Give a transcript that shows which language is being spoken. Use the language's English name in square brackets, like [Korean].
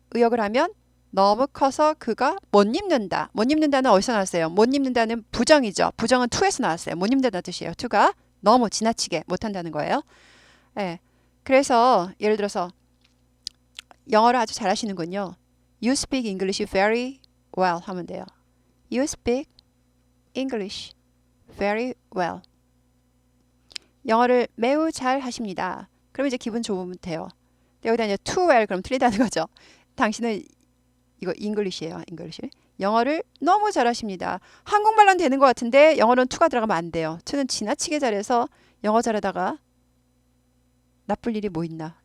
[Korean] 의역을 하면 너무 커서 그가 못 입는다. 못 입는다는 어디서 나왔어요? 못 입는다는 부정이죠. 부정은 to에서 나왔어요. 못 입는다는 뜻이에요. to가 너무 지나치게 못한다는 거예요. 예. 그래서 예를 들어서 영어를 아주 잘하시는군요. [English] You speak English very well [Korean] 하면 돼요. [English] You speak English very well. [Korean] 영어를 매우 잘 하십니다. 그럼 이제 기분 좋으면 돼요. 여기다 이제 too well 그럼 틀리다는 거죠. 당신은 이거 English예요. [English] English. [Korean] 영어를 너무 잘하십니다. 한국말로는 되는 것 같은데 영어로는 to가 들어가면 안 돼요. to는 지나치게 잘해서 영어 잘하다가 나쁠 일이 뭐 있나?